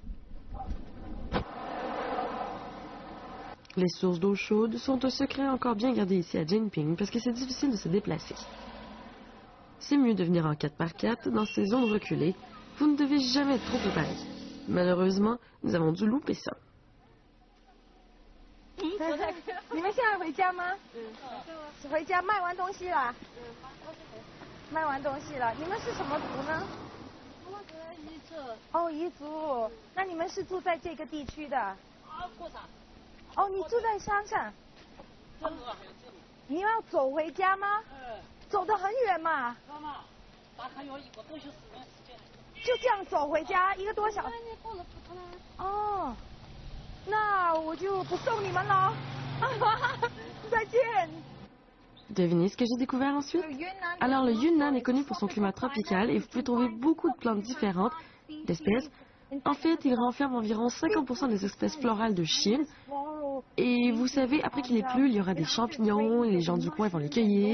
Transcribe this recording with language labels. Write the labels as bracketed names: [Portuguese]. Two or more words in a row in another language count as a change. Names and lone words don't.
[French] Les sources d'eau chaude sont un secret encore bien gardé ici à Jinping parce que c'est difficile de se déplacer. C'est mieux de venir en 4x4 dans ces zones reculées. Vous ne devez jamais être trop préparé. Malheureusement, nous avons dû louper ça. [Chinese] 你们现在回家吗？回家卖完东西了。卖完东西了。你们是什么族呢？我是彝族。哦，彝族。那你们是住在这个地区的？过山。哦，你住在山上。你要走回家吗？走得很远嘛。大概要1个多小时的时间。就这样走回家1个多小时。哦。那我就不送你们了。再见。 [French] Devinez ce que j'ai découvert ensuite? Alors, le Yunnan est connu pour son climat tropical et vous pouvez trouver beaucoup de plantes différentes, d'espèces. En fait, il renferme environ 50% des espèces florales de Chine. Et vous savez, après qu'il ait plu, il y aura des champignons et les gens du coin vont les cueillir.